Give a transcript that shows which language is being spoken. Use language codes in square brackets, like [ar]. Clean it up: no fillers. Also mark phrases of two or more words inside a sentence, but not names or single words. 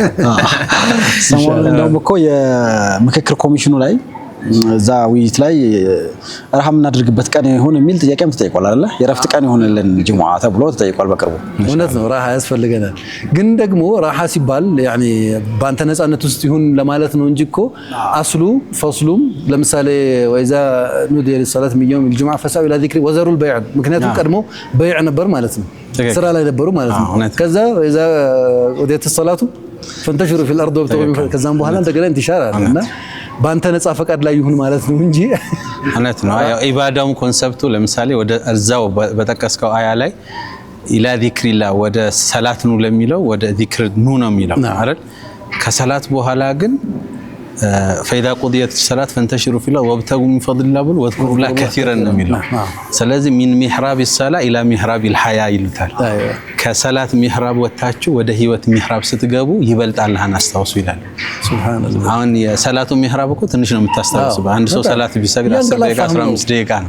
[am] ሰሞኑን እንደውም እኮ የምክክር ኮሚሽኑ ላይ እዛ ውይይት ላይ ራሃ የምናደርግበት ቀን ይሁን የሚል ጥያቄም ተጠይቋል አይደለ? የረፍት ቀን ይሁንልን ጁምዓ ተብሎ ተጠይቋል በቅርቡ። እውነት ነው፣ ራሃ ያስፈልገናል። ግን ደግሞ ራሃ ሲባል ያኒ በአንተ ነፃነት ውስጥ ይሁን ለማለት ነው እንጂ እኮ አስሉ ፈስሉም ለምሳሌ [ar] وإذا نودي للصلاة من يوم الجمعة فسعوا الى ذكر وذروا البيع። [am] ምክንያቱም ቀድሞ በይዕ ነበር ማለት ነው፣ ስራ ላይ ነበሩ ማለት ነው። ከዛ [ar] وإذا قضيت الصلاه فانتشروا في الارض وابتغوا [am] ከዛም በኋላ እንደገና እንቲሻር አለና ባንተ ነፃ ፈቃድ ላይ ይሁን ማለት ነው እንጂ እውነት ነው። ያው ኢባዳውም ኮንሰፕቱ ለምሳሌ ወደ እዛው በተቀስቀው አያ ላይ [ar] إلى ذكر الله [am] ወደ ሰላት ኑ ለሚለው ወደ ዚክር ኑ ነው የሚለው አይደል? ከሰላት በኋላ ግን [ar] فإذا قضيت الصلاة فانتشروا في الأرض وابتغوا من فضل الله واذكروا الله كثيرا [am] ነው የሚለው። ስለዚህ [ar] من محراب [am] الصلاة [ar] إلى محراب [am] الحياة ይሉታል። ከሰላት ሚህራብ ወጣችሁ ወደ ህይወት ሚህራብ ስትገቡ ይበልጥ አላህን አስታውሱ ይላል። ሱብሃንአላህ። አሁን የሰላቱ ሚህራብ እኮ ትንሽ ነው የምታስታውሱ። አንድ ሰው ሰላት ቢሰግድ 10 ደቂቃ 15 ደቂቃ ነው